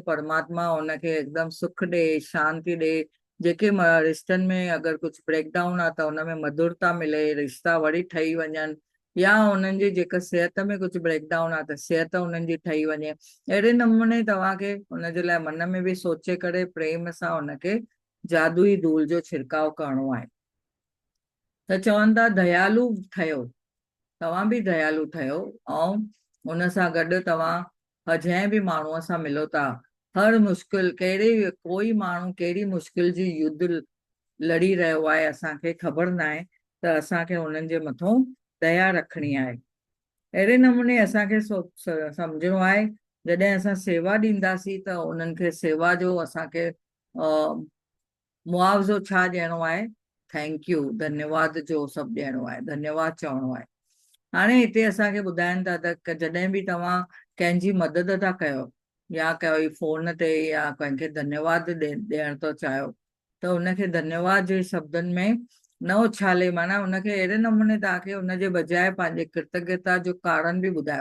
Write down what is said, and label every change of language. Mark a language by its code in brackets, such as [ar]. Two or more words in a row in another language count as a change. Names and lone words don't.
[sd] परमात्मा हुनखे एकदमि सुख ॾे, शांती ॾे। जेके रिश्तनि में अगरि कुझु ब्रेकडाउन आहे, त हुन में मधुरता मिले, रिश्ता वरी ठही वञनि, या हुननि जी जेका सिहत में कुझु ब्रेकडाउन आहे, त सिहत हुननि जी ठही वञे। अहिड़े नमूने तव्हांखे हुनजे लाइ मन में बि सोचे करे प्रेम सां हुनखे जादुई धूल जो छिड़काव करणो आहे। त चवनि था दयालु ठहियो, तव्हां बि दयालु ठहियो, ऐं हुन सां गॾु तव्हां जंहिं बि माण्हूअ सां मिलो था, हर मुश्किल कोई माण्हू कहिड़ी मुश्किल जी युद्ध लड़ी रहियो आहे, असांखे ख़बर न आहे, त असांखे हुननि जे मथां दया रखणी आहे। अहिड़े नमूने असांखे सम्झणो आहे, जॾहिं असां सेवा ॾींदासीं, त उन्हनि खे सेवा जो असांखे मुआवज़ो छा ॾियणो आहे, [en] thank you, [sd] धन्यवाद जो सभु ॾियणो आहे, धन्यवाद चवणो आहे। हाणे हिते असांखे ॿुधाइनि था त जॾहिं बि तव्हां कंहिंजी मदद था कयो, या कोई फ़ोन ते या कंहिंखे धन्यवाद ॾियण थो चाहियो, त हुनखे धन्यवाद जे शब्दनि में न उछाले, माना हुनखे अहिड़े नमूने तव्हांखे हुनजे बजाए पंहिंजे कृतज्ञता जो कारण बि ॿुधायो।